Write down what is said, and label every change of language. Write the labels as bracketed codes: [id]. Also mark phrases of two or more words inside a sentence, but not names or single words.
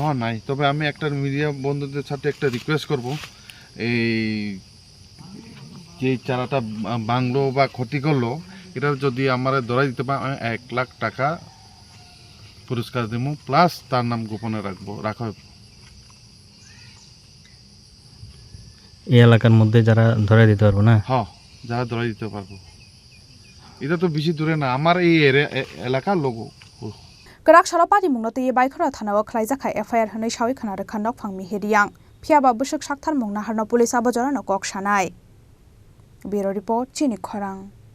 [bn] নাই তবে আমি একটা মিডিয়া বন্ধুদের সাথে একটা রিকোয়েস্ট করব এই যে চারাটা বাংলো বা ক্ষতি করলো এটা যদি আমরা ধরাই দিতে পারে 1 লাখ টাকা পুরস্কার দেব প্লাস তার নাম গোপনে রাখা হবে এই এলাকার মধ্যে যারা ধরে দিতে পারবো না হ্যাঁ যারা ধরে দিতে পারবো এটা তো বেশি দূরে না আমার এই এলাকার লোক [trp] Kerak salopati mungnote ye baikhora thanawo khlai jakha FIR hne shawi khana rakhanok phangmi hiriyang phiaba busuk sakthar mungna harno police abojara no kok sanai Bureau report Chini Khorang